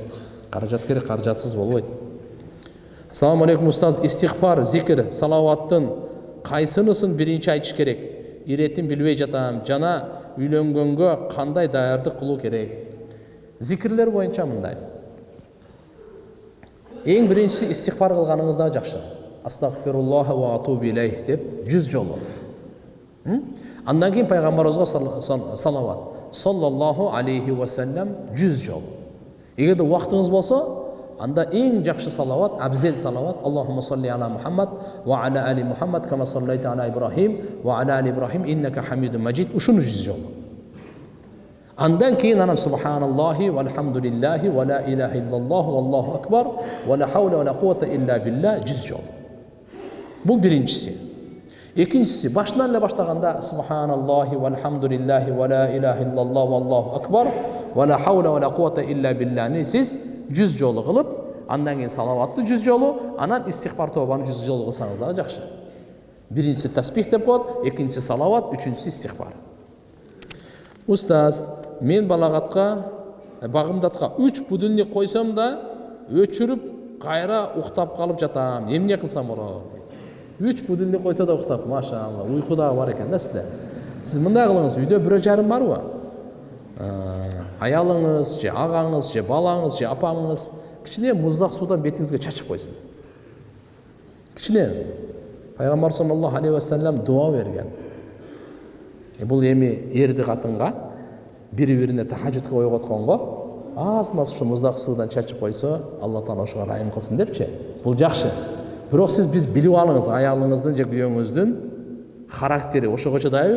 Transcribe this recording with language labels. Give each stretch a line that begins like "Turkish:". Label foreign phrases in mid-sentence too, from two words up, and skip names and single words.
Kyrgyz: Каражат керек, каражатсыз болбойт.
Arabic: السلام عليكم
Kyrgyz: устаз, истигфар, зикр, салаваттын кайсынысын биринчи айтыш керек? Иретин билбей жатам. Жана үйлөнгөнгө кандай даярдык кылуу керек? Зикирлер боюнча мындай. Эң биринчиси истигфар кылганыңызда жакшы.
Arabic: أستغفر الله وأتوب إليه
Kyrgyz: деп 100 жолу. Андан кийин пайгамбарыбызга салават.
Arabic: صلى الله عليه وسلم 100 жолу.
Kyrgyz: Эгерде убактыңыз болсо, анда эң жакшы салават, абзел салават.
Arabic: اللهم صل على محمد وعلى آل محمد كما صليت على إبراهيم وعلى آل إبراهيم إنك حميد مجيد.
Kyrgyz: Ушуну 100 жолу. Андан кейін анан
Arabic: سبحان الله والحمد لله ولا إله إلا الله والله أكبر ولا حول ولا قوة إلا بالله 100 жолу.
Kyrgyz: Бул биринчиси. Экинчиси башынан эле баштаганда
Arabic: سبحان الله والحمد لله ولا إله إلا الله والله أكبر ولا حول ولا قوة إلا بالله
Kyrgyz: сиз 100 жолу кылып, андан кийин салаватты 100 жолу, анан истигфар тобаны 100 жолу кылсаңыз дагы жакшы. Биринчиси тасбих деп коет, экинчиси салават, үчүнчүсү истигфар. Устаз, мен багымдатка 3 будильник койсом да өчүрүп кайра уктап калып жатам. Эмне кылсам болот? 3 будильник койсо да уктап, машалла, уйку дагы бар экен да сизде. Сиз мындай кылыңыз, үйдө бирөө жарым барбы? Аялыңыз, же агаңыз, же балаңыз, же апаңыз кичине муздак суудан бетиңизге чачып койсун. Кичине. Пайгамбар
Arabic: صلى الله عليه وسلم
Kyrgyz: дуа берген. Бул эми эрди катынга бири-бирине тахажжудка ойготконго аз-маз ушу муздак суудан чачып койсо, Алла Таала ошого райым кылсын депчи. Бул жакшы. Бирок сиз билип алыңыз, аялыңыздын же күйөөңүздүн характери ошого чыдайбы?